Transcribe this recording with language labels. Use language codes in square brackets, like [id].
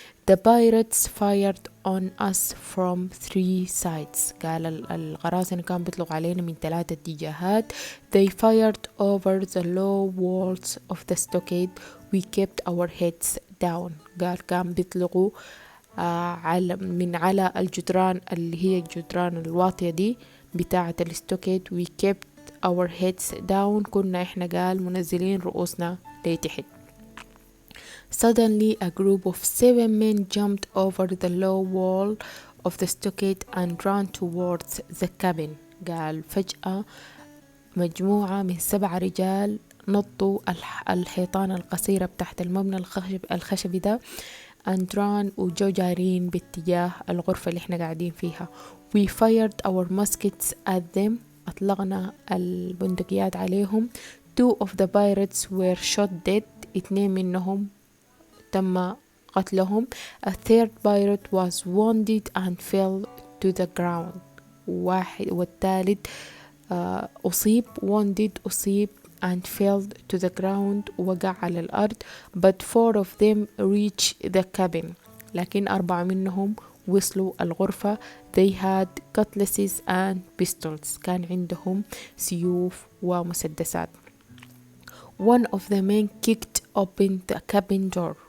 [en] The pirates fired on us from 3 sides. [ar] قال القراصنة كان بيطلقوا علينا من 3 اتجاهات. [en] They fired over the low walls of the stockade. We kept our heads down. [ar] قال كان بيطلقوا على الجدران اللي هي الجدران الواطية دي بتاعة الستوكيد. [en] We kept our heads down. [ar] كنا احنا قال منزلين رؤوسنا لتحت. [en] Suddenly a group of 7 men jumped over the low wall of the stockade and ran towards the cabin. [ar] قال فجأة مجموعة من 7 رجال نطوا الحيطان القصيرة بتاعت المبنى الخشبي ده [en] and ran [ar] وجو جارين باتجاه الغرفة اللي احنا قاعدين فيها. [en] We fired our muskets at them. [ar] أطلقنا البندقيات عليهم. [en] 2 of the pirates were shot dead. [ar] 2 منهم تم قتلهم. [en] A third pirate was wounded and fell to the ground. [ar] والثالث أصيب أصيب [en] and fell to the ground [ar] وقع على الأرض. [en] But 4 of them reached the cabin. [ar] لكن 4 منهم وصلوا الغرفة. [en] They had cutlasses and pistols. [ar] كان عندهم سيوف ومسدسات. [en] One of the men kicked open the cabin door.